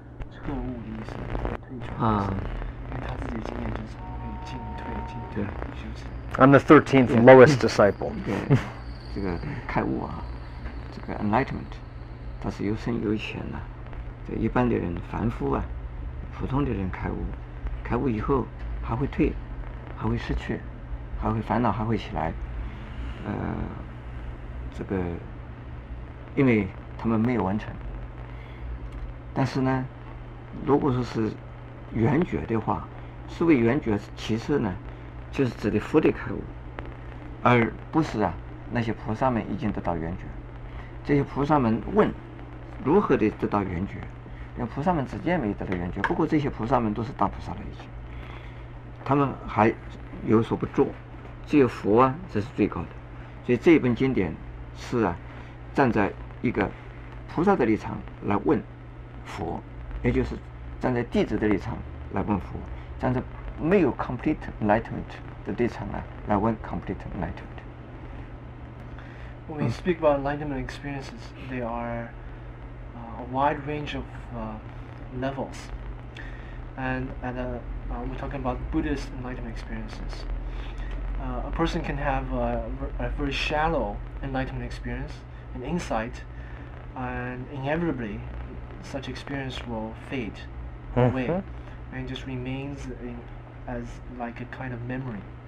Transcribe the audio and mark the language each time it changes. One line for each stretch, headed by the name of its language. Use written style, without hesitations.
Chinese: 彻悟的意思，退转，因为他自己的经验就是可以进退修持。
English: I'm the 13th lowest disciple.
Chinese: 这个开悟这个 enlightenment， 它是有深有浅的。这一般的人、凡夫普通的人开悟，开悟以后还会退，还会失去，还会烦恼，还会起来。这个，因为他们没有完成。但是呢，如果说是圆觉的话，所谓圆觉其实呢，就是指的佛的开悟，而不是那些菩萨们已经得到圆觉。这些菩萨们问如何的得到圆觉，因为菩萨们之间没有得到圆觉。不过这些菩萨们都是大菩萨了已经，他们还有所不做，只有佛这是最高的。所以这一本经典是站在一个菩萨的立场来问佛，也就是站在弟子的立场来问佛，站在没有
English: complete enlightenment
Chinese: 的立场来问 complete enlightenment。
English: When we speak about enlightenment experiences, there are a wide range of levels, and we're talking about Buddhist enlightenment experiences. A person can have a very shallow enlightenment experience, an insight, and inevitably such experience will fade away and just remains as like a kind of memory.